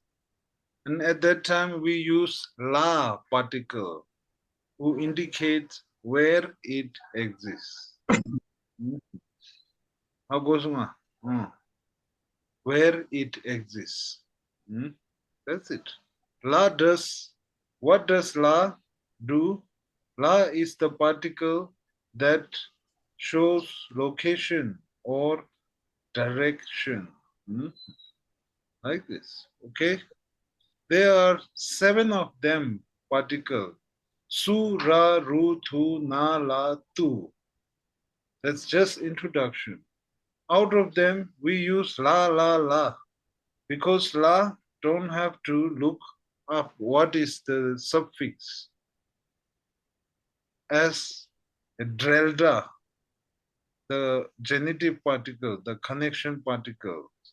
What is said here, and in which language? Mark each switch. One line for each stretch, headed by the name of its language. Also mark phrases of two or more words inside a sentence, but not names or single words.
English: And at that time we use la particle who indicates where it exists. How goes on? Where it exists. That's it. La does, what does la do? La is the particle that shows location or direction. Like this, okay? There are 7 of them particle.
Tibetan: Su, ra, ru, tu, na, la, tu.
English: That's just introduction. Out of them, we use la, la, la. Because la don't have to look up what is the suffix. As drelda, the genitive particle, the connection particle.